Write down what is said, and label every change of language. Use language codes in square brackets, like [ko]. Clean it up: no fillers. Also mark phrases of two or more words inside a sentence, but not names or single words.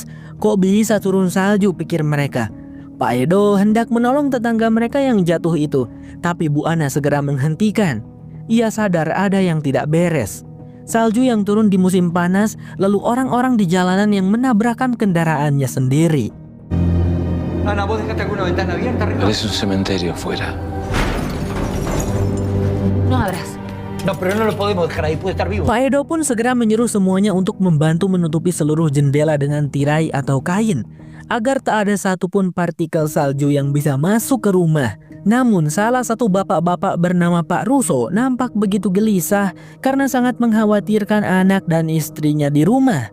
[id] Kok bisa turun salju, pikir mereka. Pak Edo hendak menolong tetangga mereka yang jatuh itu, tapi Bu Ana segera menghentikan. Ia sadar ada yang tidak beres. Salju yang turun di musim panas, lalu orang-orang di jalanan yang menabrakkan kendaraannya sendiri. [es] Ana, ¿vos dejaste alguna ventana abierta arriba? Parece un cementerio afuera. No abras. No, pero no lo podemos dejar ahí, puede estar vivo. [id] Pak Edo pun segera menyuruh semuanya untuk membantu menutupi seluruh jendela dengan tirai atau kain, agar tak ada satupun partikel salju yang bisa masuk ke rumah. Namun salah satu bapak-bapak bernama Pak Russo nampak begitu gelisah karena sangat mengkhawatirkan anak dan istrinya di rumah.